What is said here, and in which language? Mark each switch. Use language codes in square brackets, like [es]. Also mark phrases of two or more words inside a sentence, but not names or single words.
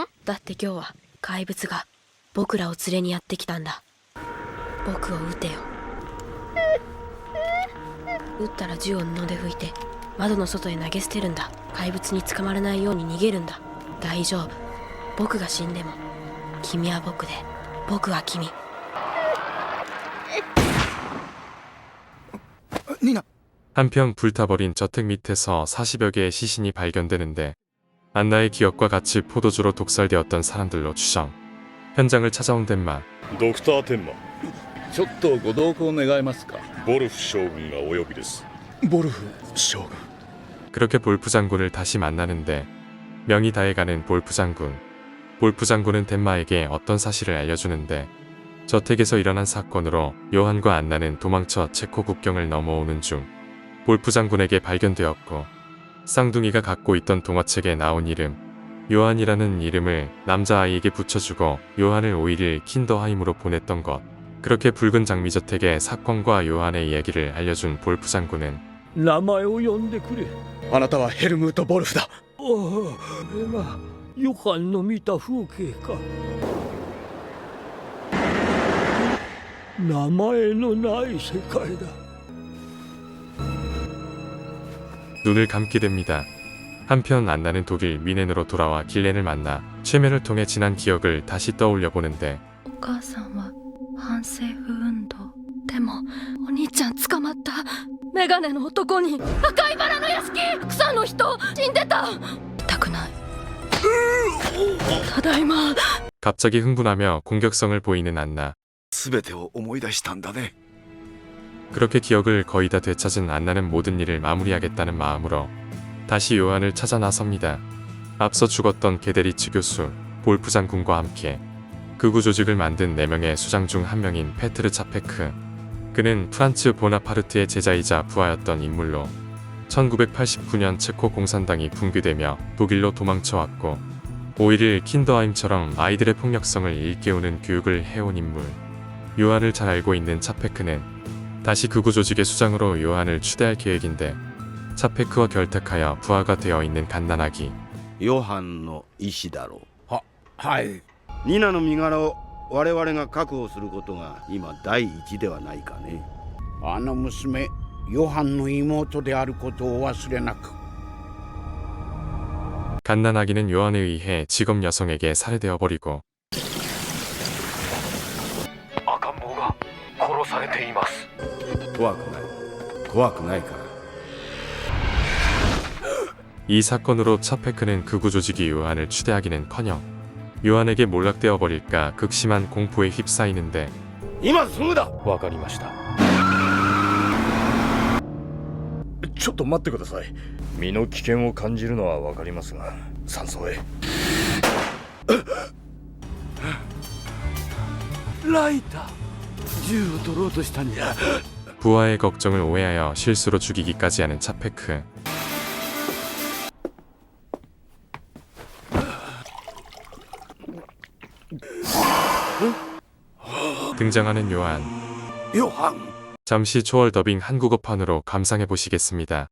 [ja] だって今日は怪物が僕らを連れにやってきたんだ。僕を撃てよ。撃ったら銃を布で拭いて窓の外へ投げ捨てるんだ。怪物に捕まらないように逃げるんだ。大丈夫。僕が死んでも君は僕で僕は君。 [ko] 니나. 한편 불타버린 저택 밑에서 40여 개의 시신이 발견되는데 안나의 기억과 같이 포도주로 독살되었던 사람들로 추정. 현장을 찾아온 덴마. [ja] ドクター天馬、ちょっとご同行願えますか。ボルフ将軍がお呼びです。ボルフ将軍。 [ko] 그렇게 볼프 장군을 다시 만나는데 명이 다해가는 볼프 장군. 볼프 장군은 덴마에게 어떤 사실을 알려주는데 저택에서 일어난 사건으로 요한과 안나는 도망쳐 체코 국경을 넘어오는 중 볼프 장군에게 발견되었고 쌍둥이가 갖고 있던 동화책에 나온 이름 요한이라는 이름을 남자아이에게 붙여주고 요한을 5일을 킨더하임으로 보냈던 것. 그렇게 붉은 장미저택의 사건과 요한의 이야기를 알려준 볼프 장군은 [ja] 名前を呼んでくれ。あなたはヘルムート・ボルフだ。ああ、これがヨハンの見た風景か。名前のない世界だ。 [ko] 눈을 감게 됩니다. 한편 안나는 독일 미넨으로 돌아와 길렌을 만나 최면을 통해 지난 기억을 다시 떠올려 보는데 [ja] お母さんは反政府運動でもお兄ちゃん捕まった。メガネの男に赤いバラの屋敷草の人死んでた。痛くない。ただいま。 [ko] 갑자기 흥분하며 공격성을 보이는 안나. [ja] 全てを思い出したんだね。 [ko] 그렇게 기억을 거의 다 되찾은 안나는 모든 일을 마무리하겠다는 마음으로 다시 요한을 찾아 나섭니다. 앞서 죽었던 게데리츠 교수, 볼프 장군과 함께 극우 조직을 만든 4명의 수장 중 한 명인 페트르 차페크. 그는 프란츠 보나파르트의 제자이자 부하였던 인물로 1989년 체코 공산당이 붕괴되며 독일로 도망쳐왔고 5.11 킨더하임처럼 아이들의 폭력성을 일깨우는 교육을 해온 인물. 요한을 잘 알고 있는 차페크는 다시 극우 조직의 수장으로 요한을 추대할 계획인데 차페크와 결탁하여 부하가 되어 있는 갓난아기. [ja] ヨハンの意思だろう。はい。ニナの身柄を我々が確保することが今第一ではないかね。あの娘、ヨハンの妹であることを忘れなく。 [ko] 갓난아기는 요한에 의해 직업 여성에게 살해되어 버리고 [ja] 赤ん坊が殺されています。怖くない。怖くないから。 [ko] 이 사건으로 차페크는 극우 조직이 요한을 추대하기는커녕 요한에게 몰락되어 버릴까 극심한 공포에 휩싸이는데 [ja] 今すぐだ。わかりました。ちょっと待ってください。身の危険を感じるのはわかりますが、山荘へ。ライター。銃を取ろうとしたんじゃ。 [ko] 부하의 걱정을 오해하여 실수로 죽이기까지 하는 차페크. 등장하는 요한. 잠시 초월 더빙 한국어판으로 감상해 보시겠습니다.